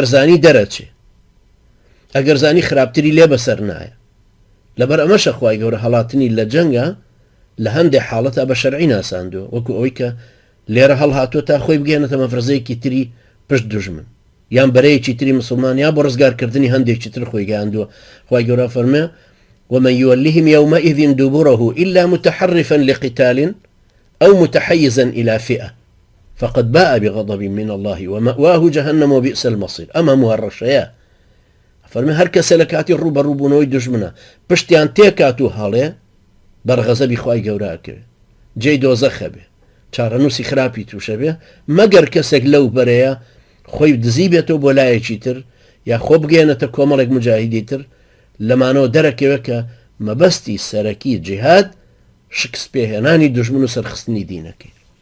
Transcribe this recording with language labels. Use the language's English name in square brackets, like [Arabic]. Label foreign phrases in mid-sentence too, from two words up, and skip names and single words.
[Central Kurdish] زانی دەرەچێ ئەگەر زانی خراپتری لێ بەسەر نایە لەبەر ئەمەشە خوای گەورە هەڵاتنی لە جەنگە لە هەندێک حاڵەتە بە شەرعی ناساندووە وەکو ئەوەی کە لێرە هەڵهاتوە تا خۆی بگەێنێتە مەفرەزەیەکی تری پشت دوژمن یان بەرەیەکی تری مسلمان یا بۆ ڕزگارکردنی هەندێکی تر خۆی گەیاندووە خوای گەورە فەرمێ [Arabic] ومن يولهم يومئذ دبره إلا متحرفا لقتال أو متحيزا إلى فئة فقد باء بغضب من الله ومأواه جهنم وبئس المصير أما مهرشيا [Central Kurdish] فەرمێ هەر کەسە لە کاتی ڕوبەڕووبوونەوەی دوژمنە پشتیان تێکات و هەڵێ بەرغەزەبی خوای گەوراکرێ جێی دۆزەخە بێ چارەنووسی خراپی تووشە بێ مەگەر کەسێک لەو بەرەیە خۆی دزی بێتەوە بۆ لایەکی تر یا خۆ بگەێنێتە کۆمەڵێک مجاهیدی تر لەمانەوە دەرەکەوێت کە مەبەستی سەرەکی جیهاد شکست پێهێنانی دوژمن و سەرخستنی دینەکەی